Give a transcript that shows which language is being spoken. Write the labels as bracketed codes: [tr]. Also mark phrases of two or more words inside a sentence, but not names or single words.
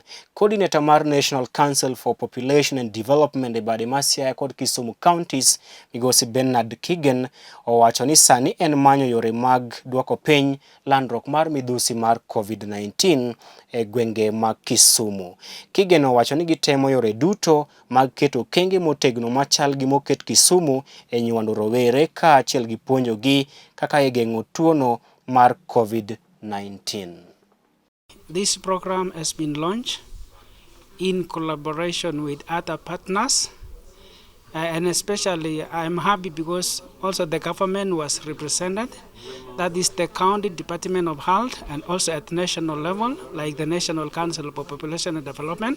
[luo] Cordinator mar National Council for Population and Development ebade mar Siaya kod Kisumu counties, Migosi Benard Kigen, owacho ni sani en manyo yore mag duoko piny landruok mar midhusi mar COVID-19 e gwenge mag Kisumu. Kigen owacho ni gitemo yore duto mag keto okenge motegno machal gi moket Kisumu e nywando rowere kaachiel gi puonjogi kaka ageng'o tuono mar COVID-19. [en] This program has been launched in collaboration with other partners, and especially I'm happy because also the government was represented. That is the County Department of Health and also at national level, like the National Council for Population and Development.